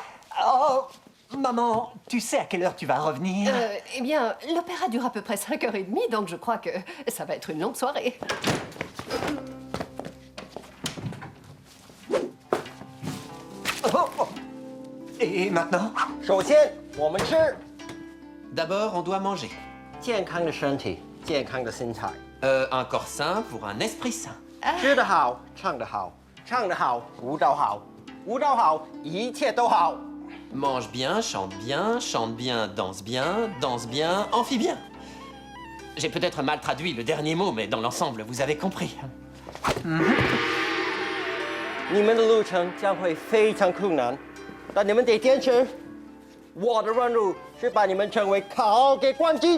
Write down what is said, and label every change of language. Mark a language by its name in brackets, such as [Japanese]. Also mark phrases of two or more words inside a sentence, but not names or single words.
[French] Oh, maman, tu sais à quelle heure tu vas revenir? Eh bien, l'opéra dure à peu près 5h30, donc je crois que ça va être une longue soirée. Et maintenant? [Chinese] 首先我们吃 [French] D'abord, on doit manger. [Chinese] 健康的身体，健康的心态。 [French] Un corps sain pour un esprit sain. [Chinese] 吃得好，唱得好，唱得好，舞蹈好，舞蹈好，一切都好。 [French] Mange bien, chante bien, danse bien, amphi bien. J'ai peut-être mal traduit le dernier mot, mais dans l'ensemble, vous avez compris. [Chinese] 你们的路程将会非常困难，但你们得坚持。我的任务是把你们成为卡拉 OK 冠军。